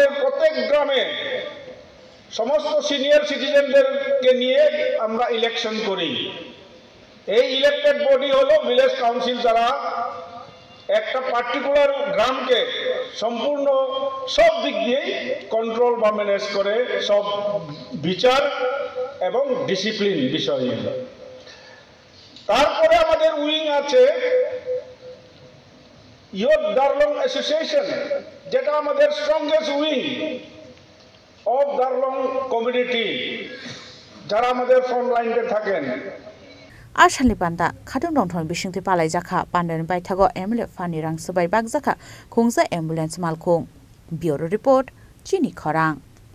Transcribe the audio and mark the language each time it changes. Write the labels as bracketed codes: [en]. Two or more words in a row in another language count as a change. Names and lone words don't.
[bn] প্রত্যেক গ্রামে সমস্ত [en] senior citizen [bn] নিয়ে আমরা ইলেকশন করি এই [en] elected body [bn] হলো [en] village council [bn] যারা একটা পার্টিকুলার গ্রামকে সম্পূর্ণ সব দিক দিয়েই কন্ট্রোল বা ম্যানেজ করে সব বিচার এবং ডিসিপ্লিন বিষয়ে তারপরে আমাদের উইং আছে ইয়ুথ দার্লং অ্যাসোসিয়েশন যেটা আমাদের [en] strongest wing of Darlong community [bn] যারা আমাদের [en] front line [bn] থাকেন [trp] Ashalni Panda Kadung Dongthon Bishingti Palai Jaka Pandan Baithago MLA Fani Rang Sabai Bak Jaka Khungsa Ambulance Malkhung Bureau Report Chini Khorang